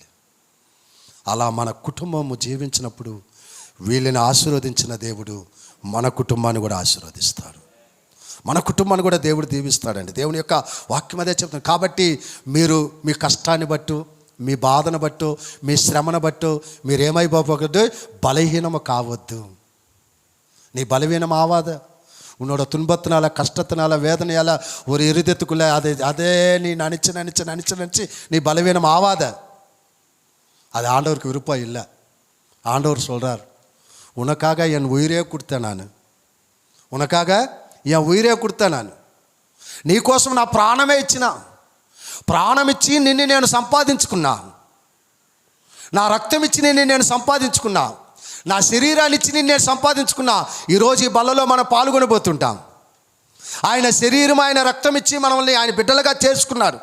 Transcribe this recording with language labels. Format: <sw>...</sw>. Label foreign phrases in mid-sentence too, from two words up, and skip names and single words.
<te>అలా మన కుటుంబము జీవించినప్పుడు వీళ్ళని ఆశీర్వదించిన దేవుడు మన కుటుంబాన్ని కూడా ఆశీర్వదిస్తాడు. మన కుటుంబాన్ని కూడా దేవుడు దీవిస్తాడండి. దేవుని యొక్క వాక్యం అదే చెప్తాను. కాబట్టి మీరు మీ కష్టాన్ని బట్టు, మీ బాధను బట్టు, మీ శ్రమను బట్టు మీరేమైపోకూడదు, బలహీనము కావద్దు.</te> <ta>நீ பலவீனம் ஆகாத. உன்னோட துன்பத்தினால, கஷ்டத்தினால, வேதனையால் ஒரு இருதயத்துக்குள்ளே அதே நீ நினச்சி நீ பலவீனம் ஆகாத. அது ஆண்டவருக்கு விருப்பம் இல்லை. ஆண்டவர் சொல்கிறார், உனக்காக என் உயிரே கொடுத்தேன் நான், உனக்காக என் ఉయిరే கொடுத்தேன் நான்,</ta> <te>నీకోసం నా ప్రాణమే ఇచ్చిన, ప్రాణం ఇచ్చి నిన్ను నేను సంపాదించుకున్నా, నా రక్తం ఇచ్చి నిన్ను నేను సంపాదించుకున్నా, నా శరీరాన్ని ఇచ్చి నిన్ను నేను సంపాదించుకున్నా. ఈరోజు ఈ బల్లలో మనం పాల్గొనబోతుంటాం. ఆయన శరీరం, ఆయన రక్తం ఇచ్చి మనల్ని ఆయన బిడ్డలుగా చేసుకున్నాడు.</te>